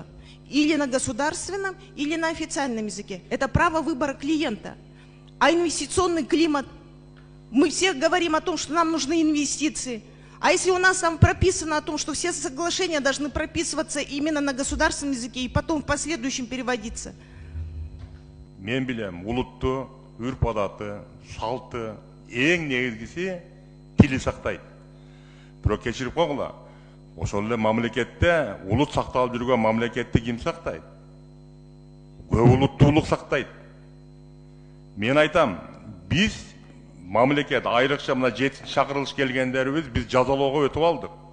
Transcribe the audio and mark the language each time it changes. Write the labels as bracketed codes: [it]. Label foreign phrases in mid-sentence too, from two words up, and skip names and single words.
[ru] Или на государственном, или на официальном языке. Это право выбора клиента. А инвестиционный климат, мы все говорим о том, что нам нужны инвестиции. А если у нас там прописано о том, что все соглашения должны прописываться именно на государственном языке и потом в последующем переводиться? [ky] Мен билем, улутту, үрп адаты, салты, эң негизгиси тили сактайт. Бирок кечирип койгула. Ошол эле мамлекетте улут сакталып жүргөн мамлекетти ким сактайт? Көп улуттуулук сактайт. Мен айтам, биз мамлекет айрыкча мына 7-чи чакырылыш келгендерибиз биз жазалоого өтүп алдык.